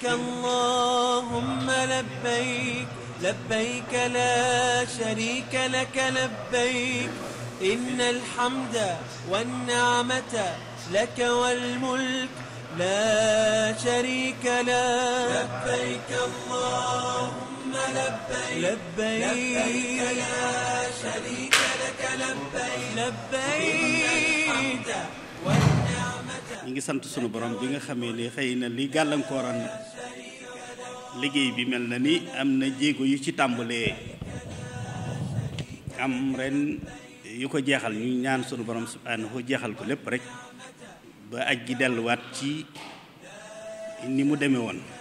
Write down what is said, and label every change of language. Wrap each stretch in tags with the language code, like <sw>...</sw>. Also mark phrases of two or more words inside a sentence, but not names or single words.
<ar>اللهم لبيك لبيك لا شريك لك لبيك إن الحمد والنعمة لك والملك لا شريك لك لبيك اللهم لبيك لبيك لا شريك لك لبيك لبيك</ar> <wo>ñi ngi sant sunu borom bi nga xamee ne xëy na li gàllankooran liggéey bi mel na ni am na jéego yu ci tàmbalee am ren yu ko jeexal ñu ñaan sunu borom subhanahu jeexal ko lépp rek ba aj gi delluwaat ci ni mu demee woon</wo>